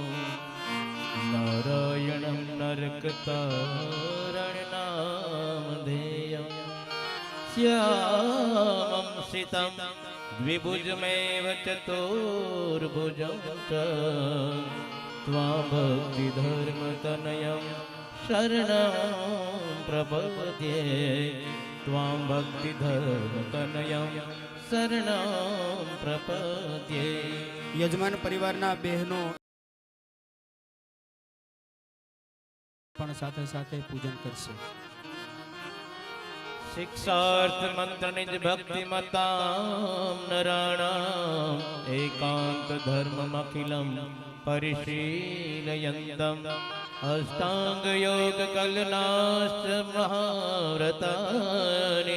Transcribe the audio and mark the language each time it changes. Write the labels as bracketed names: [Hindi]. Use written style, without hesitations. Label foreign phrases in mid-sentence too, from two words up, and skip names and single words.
[Sanskrit] નારાયણમ નરકતારણ નામ ધેયમ શ્યામં સિતં દ્વિભુજમેવ ચતુર્ભુજં ત્વાં ભક્તિધર્મતનયં શરણં પ્રપદ્યે ત્વાં ભક્તિધર્મતનયં શરણં પ્રપદ્યે [Gujarati] યજમાન પરિવારના બહેનો પણ સાથે સાથે પૂજન કરશે [Sanskrit] शिक्षार्थ मंत्र निज भक्ति मताम नराणाम एकांत धर्म अखिलम परिशीलयन्तम अष्टांग योग कलनाश्च महाव्रतानि